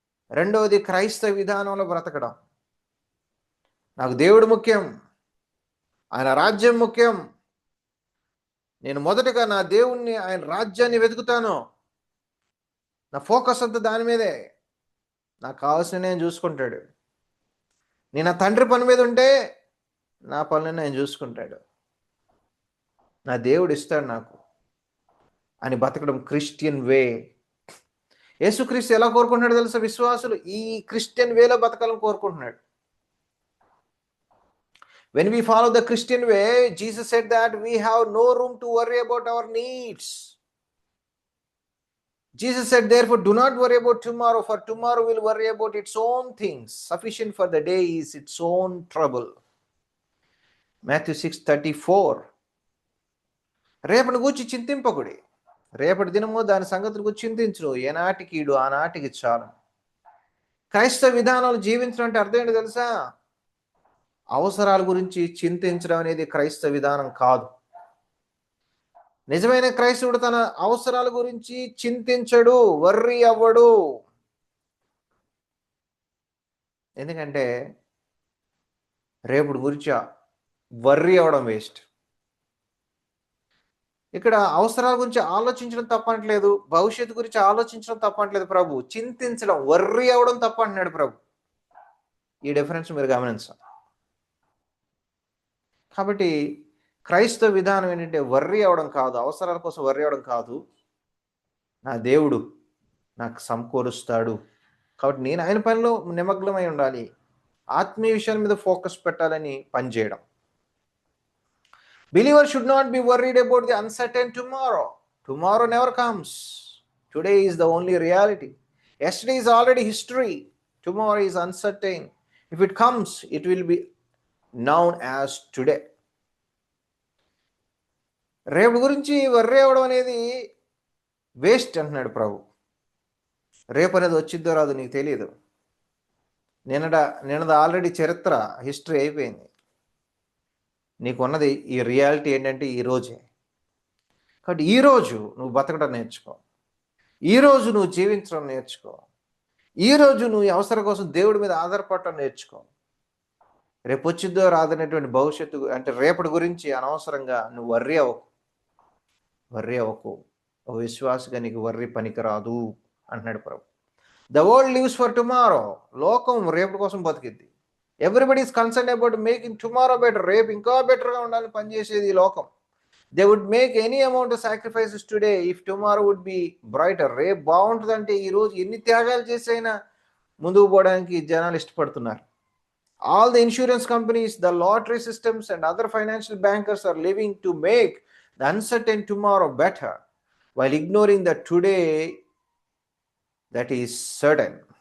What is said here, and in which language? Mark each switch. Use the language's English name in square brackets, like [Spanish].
[Telugu] రెండవది క్రైస్తవ విధానంలో బ్రతకడం. నాకు దేవుడు ముఖ్యం, ఆయన రాజ్యం ముఖ్యం, నేను మొదటగా నా దేవుణ్ణి, ఆయన రాజ్యాన్ని వెతుకుతాను, నా ఫోకస్ అంతా దాని మీదే, నాకు కావాల్సిన నేను చూసుకుంటాడు, నేను నా తండ్రి పని మీద ఉంటే నా పనులను ఆయన చూసుకుంటాడు, నా దేవుడు ఇస్తాడు నాకు అని బతకడం క్రిస్టియన్ వే. యేసుక్రీస్తు ఎలా కోరుకుంటున్నాడు తెలుసా? విశ్వాసులు ఈ క్రిస్టియన్ వేలో బతకాలని కోరుకుంటున్నాడు. [English] When we follow the Christian way, Jesus said that we have no room to worry about our needs. Jesus said, therefore, do not worry about tomorrow, for tomorrow will worry about its own things. Sufficient for the day is its own trouble. Matthew 6:34. [Telugu] రేపటి గురించి చింతింపకుడి, రేపటి దినము దాని సంగతుల గురించి చింతించును, ఏనాటికి ఈడు ఆనాటికి చాలు. క్రైస్తవ విధానాలు జీవించడం అంటే అర్థం ఏంటో తెలుసా? అవసరాల గురించి చింతించడం అనేది క్రైస్తవ విధానం కాదు. నిజమైన క్రైస్తవుడు తన అవసరాల గురించి చింతించడు, వర్రీ అవ్వడు. ఎందుకంటే రేపటి గురించి వర్రీ అవ్వడం వేస్ట్. ఇక్కడ అవసరాల గురించి ఆలోచించడం తప్పనట్లేదు, భవిష్యత్తు గురించి ఆలోచించడం తప్పనట్లేదు ప్రభు. చింతించడం, వర్రీ అవ్వడం తప్ప అంటున్నాడు ప్రభు. ఈ డిఫరెన్స్ మీరు గమనించాలి. కాబట్టి క్రైస్తవ విధానం ఏంటంటే వర్రీ అవ్వడం కాదు, అవసరాల కోసం వర్రీ అవ్వడం కాదు. నా దేవుడు నాకు సమకూరుస్తాడు కాబట్టి నేను ఆయన పనిలో నిమగ్నమై ఉండాలి, ఆత్మీయ విషయాల మీద ఫోకస్ పెట్టాలని పనిచేయడం. [English] Believer should not be worried about the uncertain tomorrow. Tomorrow never comes. Today is the only reality. Yesterday is already history. Tomorrow is uncertain. If it comes, it will be known as today. [Telugu] రేపు గురించి worry అవ్వడం అనేది waste అంటున్నాడు ప్రభు. రేపు అనేది వచ్చిద్దో రాదు నీకు తెలియదు. నిన్నది ఆల్రెడీ చరిత్ర, హిస్టరీ అయిపోయింది. నీకున్నది ఈ రియాలిటీ ఏంటంటే ఈరోజే. కాబట్టి ఈరోజు నువ్వు బతకడం నేర్చుకో, ఈరోజు నువ్వు జీవించడం నేర్చుకో, ఈరోజు నువ్వు ఈ అవసరం కోసం దేవుడి మీద ఆధారపడటం నేర్చుకో. రేపు వచ్చిద్దో రాదనేటువంటి భవిష్యత్తు అంటే రేపటి గురించి అనవసరంగా నువ్వు వర్రీ అవ్వకు. ఒక విశ్వాసగా నీకు వర్రీ పనికిరాదు అంటున్నాడు ప్రభు. [English] The world lives for tomorrow. [Telugu] లోకం రేపటి కోసం బతికిద్ది. [English] Everybody is concern about making tomorrow better. [Telugu] రేపు ఇంకా బెటర్గా ఉండాలని పనిచేసేది ఈ లోకం. [English] They would make any amount of sacrifices today if tomorrow would be brighter. [Telugu] రేపు బాగుంటుందంటే ఈరోజు ఎన్ని త్యాగాలు చేసైనా ముందుకు పోవడానికి జనాలు ఇష్టపడుతున్నారు. [English] All the insurance companies, the lottery systems and other financial bankers are living to make the uncertain tomorrow better while ignoring the today that is certain.